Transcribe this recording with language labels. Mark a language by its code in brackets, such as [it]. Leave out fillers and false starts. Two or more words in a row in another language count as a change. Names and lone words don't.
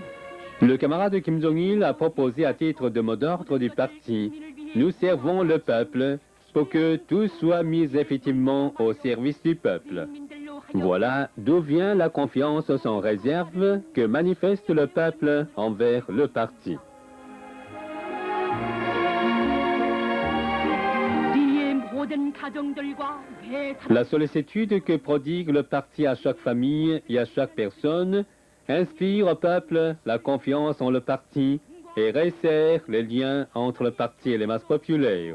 [fr] Le camarade Kim Jong-il a proposé à titre de mot d'ordre du parti « Nous servons le peuple pour que tout soit mis effectivement au service du peuple ». Voilà d'où vient la confiance sans réserve que manifeste le peuple envers le parti. [ko] 우리의 모든 가정들과 매 [fr] La sollicitude que prodigue le parti à chaque famille et à chaque personne inspire au peuple la confiance en le parti et resserre les liens entre le parti et les masses populaires.